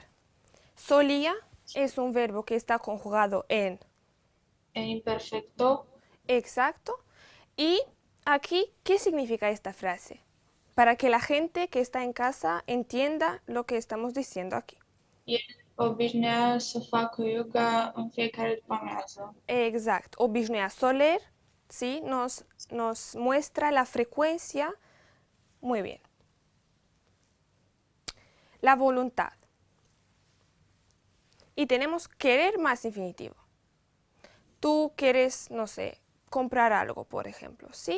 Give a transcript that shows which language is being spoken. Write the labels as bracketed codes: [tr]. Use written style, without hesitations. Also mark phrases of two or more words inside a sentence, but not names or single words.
[es] Solía es un verbo que está conjugado en En imperfecto, exacto. Y aquí, ¿qué significa esta frase? Para que la gente que está en casa entienda lo que estamos diciendo aquí. [ro] el obișnuia să facă yoga în fiecare după-amiază. [es] Exacto. Obișnuia soler, ¿sí? Nos muestra la frecuencia. Muy bien. La voluntad. Y tenemos querer más infinitivo. Tú quieres, no sé, comprar algo, por ejemplo, ¿sí?